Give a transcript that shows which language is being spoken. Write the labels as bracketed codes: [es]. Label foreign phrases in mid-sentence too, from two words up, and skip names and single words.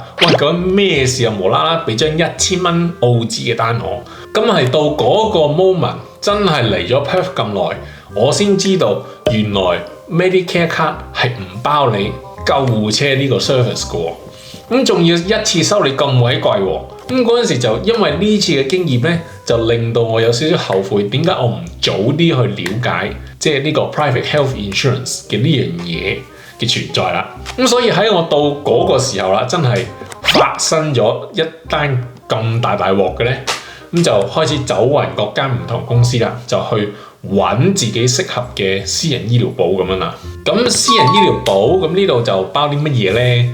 [yue] 喂，究竟咩事啊？無啦啦俾張1000蚊澳紙嘅單我，咁係到嗰個 moment 真係嚟咗 Perth 咁耐，我先知道原來 [en] Medicare card [yue] 係唔包你救護車呢個 service 嘅喎，咁仲要一次收你咁鬼貴喎。咁嗰陣時就因為呢次嘅經驗咧，就令到我有少少後悔，點解我唔早啲去了解即係呢個 [en] private health insurance [yue] 嘅呢樣嘢嘅存在啦。咁所以喺我到嗰個時候啦，真係發生咗一單咁大鑊嘅咧，咁就開始走勻各間唔同公司啦，就去揾自己適合嘅私人醫療保咁樣啦。咁私人醫療保咁呢度就包啲乜嘢咧？